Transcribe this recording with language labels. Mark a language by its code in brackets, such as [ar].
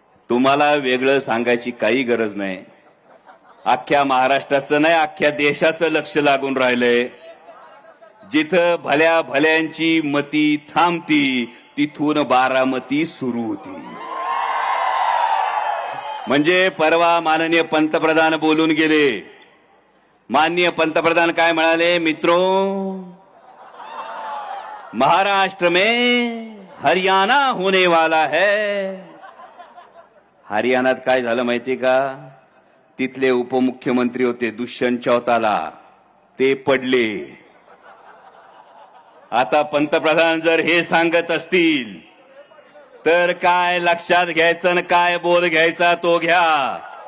[mr] तुम्हाला वेगळं सांगायची काही गरज नाही. अख्ख्या महाराष्ट्राचं नाही, अख्ख्या देशाचं लक्ष लागून राहिलंय. जिथं भल्या भल्यांची मती थांबती, तिथून बारामती सुरू होती. म्हणजे परवा माननीय पंतप्रधान बोलून गेले. माननीय पंतप्रधान काय म्हणाले? [hi] मित्रों, महाराष्ट्र में हरियाणा होने वाला है. [mr] हरियाणात काय झालं माहिती का? तिथले उपमुख्यमंत्री होते दुष्यंत चौताला, ते पडले. आता पंतप्रधान जर हे सांगत असतील तर काय लक्षात घ्यायचं आणि काय बोध घ्यायचा तो घ्या.